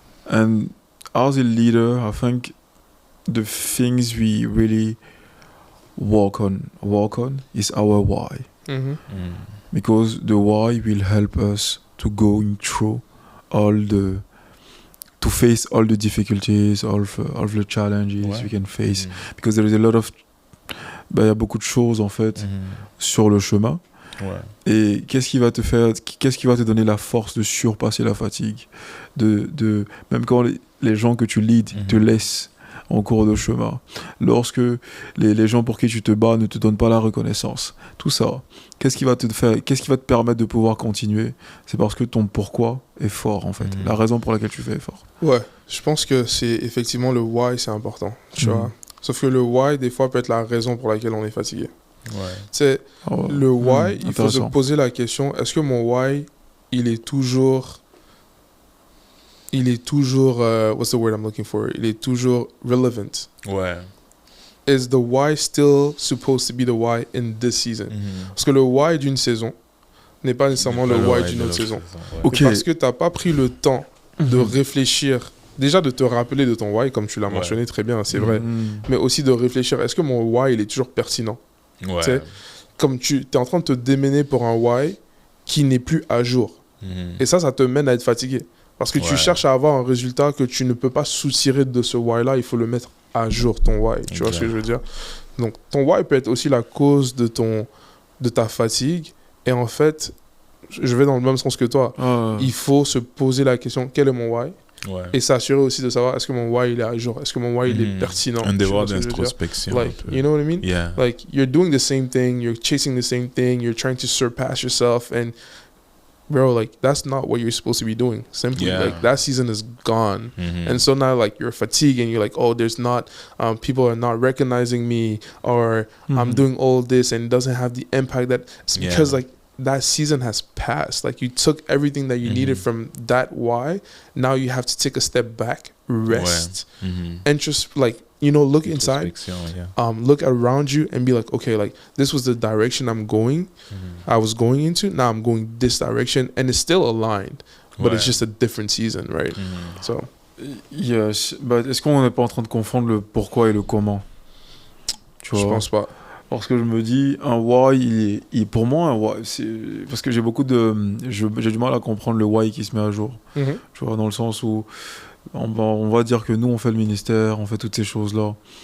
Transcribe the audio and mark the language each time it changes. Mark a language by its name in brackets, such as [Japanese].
[English] And as a leader, I think the things we really work on is our why. Because the why will help us to go through to face all the difficulties, all the challenges we can face. Because there is a lot of... [French] il y a beaucoup de choses, en fait, sur le chemin. Ouais. Et qu'est-ce qui va te donner la force de surpasser la fatigue, même quand les gens que tu leads te laissent en cours de chemin, lorsque les gens pour qui tu te bats ne te donnent pas la reconnaissance, tout ça, qu'est-ce qui va te permettre de pouvoir continuer? C'est parce que ton pourquoi est fort, en fait, la raison pour laquelle tu fais est fort. Ouais, je pense que c'est effectivement le why, c'est important, tu vois. Sauf que le why, des fois, peut être la raison pour laquelle on est fatigué. Ouais. Le why, il faut se poser la question, est-ce que mon why, il est toujours [English] what's the word I'm looking for? [French] Il est toujours relevant. Ouais. [English] is the why still supposed to be the why in this season? [French] Parce que le why d'une saison n'est pas nécessairement le why d'une autre saison. Ouais. Ok. Et parce que tu n'as pas pris le temps de réfléchir, déjà de te rappeler de ton why, comme tu l'as Ouais. mentionné très bien, c'est vrai, Mhm. mais aussi de réfléchir, est-ce que mon why, il est toujours pertinent? Ouais. Tu sais, comme tu es en train de te démener pour un why qui n'est plus à jour. Mhm. Et ça te mène à être fatigué. Parce que tu Ouais. cherches à avoir un résultat que tu ne peux pas soutirer de ce why-là, il faut le mettre à jour, ton why. Tu vois ce que je veux dire? Donc, ton why peut être aussi la cause de ta fatigue. Et en fait, je vais dans le même sens que toi. Ah, Il faut se poser la question, quel est mon why? Ouais. Et s'assurer aussi de savoir, est-ce que mon why, il est à jour? Est-ce que mon why, il est pertinent? Un Tu devoir vois ce que je veux dire? d'introspection. [English] Like, [French] un peu. [English] you know what I mean? Yeah. Like, you're doing the same thing, you're chasing the same thing, you're trying to surpass yourself, and bro, like, that's not what you're supposed to be doing. Simply, Yeah. like, that season is gone. Mhm. And so now, like, you're fatigued and you're like, oh, there's not, people are not recognizing me, or I'm mhm. doing all this and it doesn't have the impact that, it's Yeah. because, like, that season has passed. Like, you took everything that you needed Mhm. from that why. Now you have to take a step back, rest, Mhm. and just, like, you know, look inside, Introspection, yeah. look around you and be like, okay, like, this was the direction I was going into. Now I'm going this direction, and it's still aligned, but it's [French] Ouais. [English] just a different season, right? Mhm. So, Yes. [French] Bah, est-ce qu'on n'est pas en train de confondre le pourquoi et le comment? Tu je vois? pense pas. Parce que je me dis, un why, pour moi, un why, c'est parce que j'ai du mal à comprendre le why qui se met à jour. Tu vois, dans le sens où on va dire que nous, on fait le ministère, on fait toutes ces choses-là.